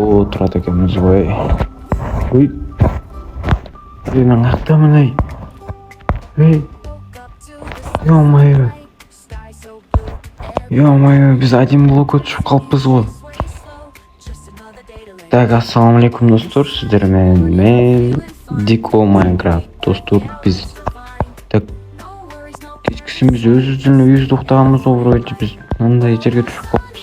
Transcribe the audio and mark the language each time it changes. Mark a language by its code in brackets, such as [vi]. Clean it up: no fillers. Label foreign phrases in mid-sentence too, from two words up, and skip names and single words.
[ky] турат экенбиз ғой. Ой. Мен актамын ай. Эй. Ё-моё. Ё-моё, биз один блокко түшүп калыппыз го. Так, ассаламу алейкум достор, сиздер менен мен Дико Майнкрафт. Достор, биз так кечкисин биз өзүбүздүн үйүбүздү уктаганбыз го, вроде биз мындай жерге түшүп калыппыз.